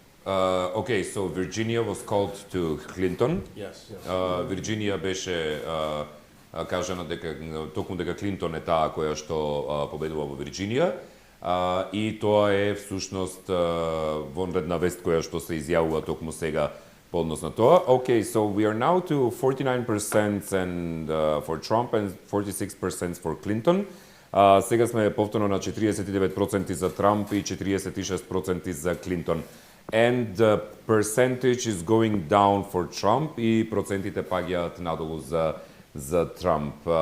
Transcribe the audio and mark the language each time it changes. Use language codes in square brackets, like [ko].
[en] Okay, so Virginia was called to Clinton. Yes. [mk] Virginia беше кажано дека токму дека Клинтон е таа која што победува во Вирџинија. И тоа е всушност вонредна вест која што се изјавува токму сега по однос на тоа. [en] Okay, so we are now to 49% and for Trump and 46% for Clinton. [mk] Сега сме повторно на 49% за Трамп и 46% за Клинтон. [en] And the percentage is going down for Trump [mk] и процентите паѓаат надолу за Трамп.